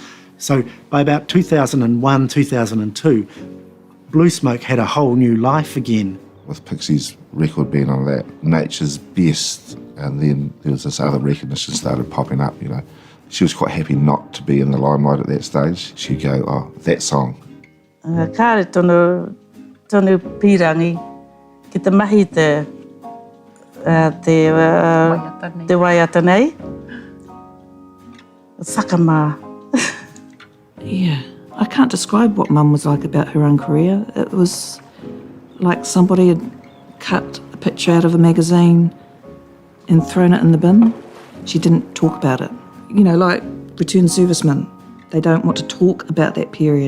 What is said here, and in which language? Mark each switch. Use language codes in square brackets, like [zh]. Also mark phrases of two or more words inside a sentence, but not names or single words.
[en] So by about 2001, 2002, Blue Smoke had a whole new life again. With Pixie's record being on that, Nature's Best, and then there was this other recognition started popping up, you know. She was quite happy not to be in the limelight at that stage. She'd go, oh, that song. [mi] Kāre tonu pirangi ki te mahi te waiatanei. Whakamā. [en] Yeah, I can't describe what Mum was like about her own career. It was like somebody had cut a picture out of a magazine and thrown it in the bin. She didn't talk about it. You know, like returned servicemen, they don't want to talk about that period.